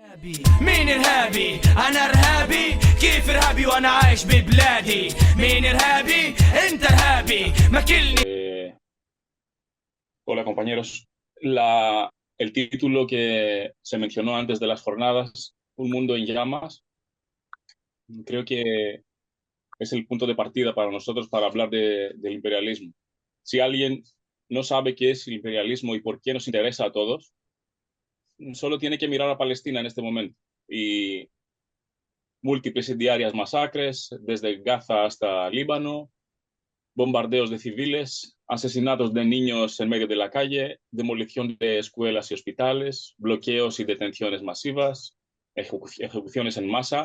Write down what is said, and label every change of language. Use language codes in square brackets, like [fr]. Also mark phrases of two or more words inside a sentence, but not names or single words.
[ar] مين إرهابي؟ أنا إرهابي؟ كيف إرهابي وأنا عايش ببلادي؟ مين إرهابي؟ أنت إرهابي ماكلني. [es] Hola compañeros, el título que se mencionó antes de las jornadas, Un mundo en llamas, creo que es el punto de partida para nosotros para hablar del imperialismo. Si alguien no sabe qué es el imperialismo y por qué nos interesa a todos, solo tiene que mirar a Palestina en este momento y múltiples diarias masacres, desde Gaza hasta Líbano, bombardeos de civiles, asesinatos de niños en medio de la calle, demolición de escuelas y hospitales, bloqueos y detenciones masivas, ejecuciones en masa.